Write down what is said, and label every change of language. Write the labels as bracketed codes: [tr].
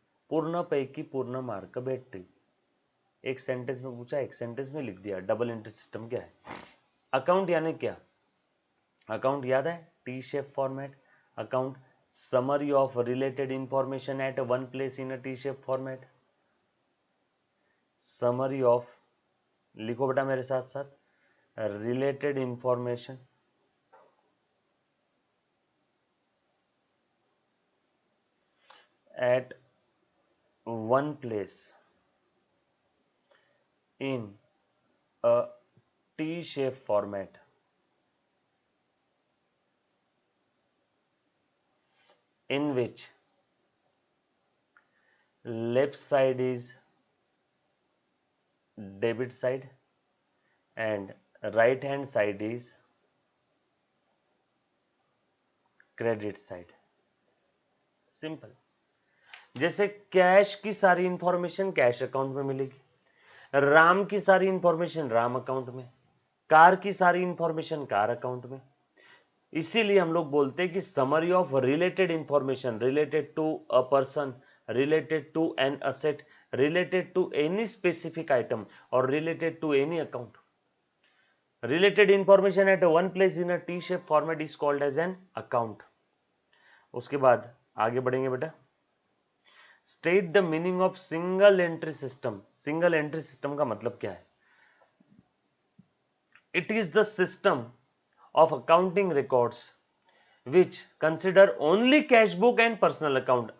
[mr] पूर्ण पैकी पूर्ण मार्क भेटते। [hi] एक सेंटेंस में पूछा, एक सेंटेंस में लिख दिया। डबल एंट्री सिस्टम क्या है? अकाउंट यानी क्या? अकाउंट याद है, T shape format. [en] Account summary of related information at one place in a T shape format. Summary of, [hi] लिखो बेटा मेरे साथ साथ, [en] Related information at one place in a T-shape format in which left side is debit side and right hand side is credit side. Simple. [hi] जैसे cash की सारी information cash account में मिलेगी, राम की सारी इंफॉर्मेशन राम अकाउंट में, कार की सारी इंफॉर्मेशन कार अकाउंट में। इसीलिए हम लोग बोलते हैं कि [en] Summary of related information related to a person, related to an asset, related to any specific item और related to any account. Related information at one place in a T shape format is called as an account. [hi] उसके बाद आगे बढ़ेंगे बेटा। [en] State the meaning of single entry system. [hi] Single entry system का मतलब क्या है? [en] It is the system of accounting records which consider only cash book and personal account।